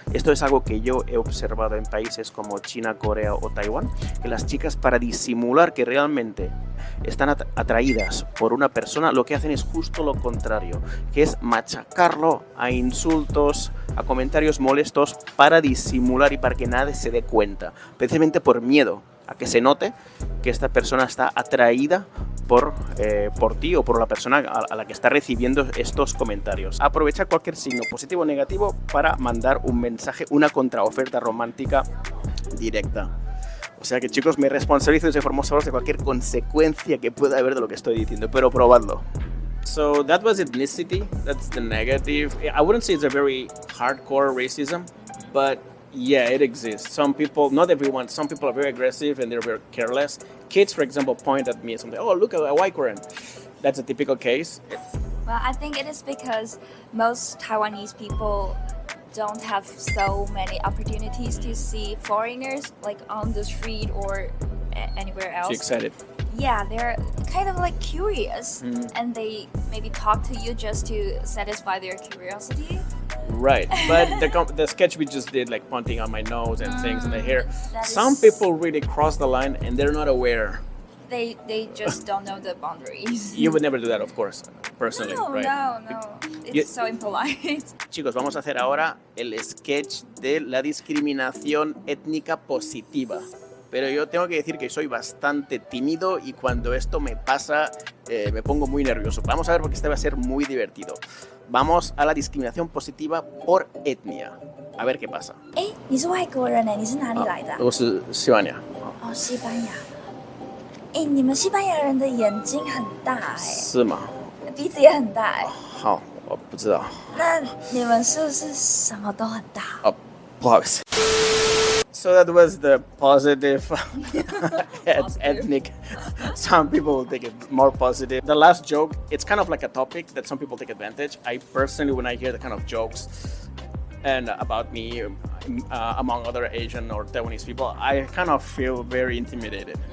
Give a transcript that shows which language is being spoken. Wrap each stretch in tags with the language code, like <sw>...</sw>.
<es>Esto es algo que yo he observado en países como China, Corea o Taiwán, que las chicas, para disimular que realmente están atraídas por una persona, lo que hacen es justo lo contrario, que es machacarlo a insultos, a comentarios molestos, para disimular y para que nadie se dé cuenta, precisamente por miedo a que se note que esta persona está atraída por ti o por la persona a la que está recibiendo estos comentarios. Aprovecha cualquier signo positivo o negativo para mandar un mensaje, una contraoferta romántica directa. O sea que, chicos, me responsabilizo de informarlos de cualquier consecuencia que pueda haber de lo que estoy diciendo, pero probadlo.</es> <en>So that was ethnicity. That's the negative. I wouldn't say it's a very hardcore racism, but yeah, it exists. Some people, not everyone, some people are very aggressive and they're very careless. Kids, for example, point at me and say, oh, look at a white Korean. That's a typical case. Well, I think it is because most Taiwanese people don't have so many opportunities to see foreigners like on the street or anywhere else. She's excited. Yeah, they're kind of like curious and they maybe talk to you just to satisfy their curiosity. Right, but the sketch we just did, like pointing on my nose and things in the hair, some people really cross the line and they're not aware. They just don't know the boundaries. You would never do that, of course, personally, No, right? no. It's so impolite.</en> <es>Chicos, vamos a hacer ahora el sketch de la discriminación étnica positiva. Pero yo tengo que decir que soy bastante tímido y cuando esto me pasa me pongo muy nervioso. Vamos a ver porque este va a ser muy divertido. Vamos a la discriminación positiva por etnia. A ver qué pasa.</es> <zh>你是外国人你是哪里来的啊？我是西班牙。哦，西班牙。你们西班牙人的眼睛很大是吗？鼻子也很大好，我不知道。那你们是不是什么都很大？不好意思。</zh> <en>So that was the positive ethnic. Some people will take it more positive. The last joke, it's kind of like a topic that some people take advantage. I personally, when I hear the kind of jokes and about me among other Asian or Taiwanese people, I kind of feel very intimidated.</en>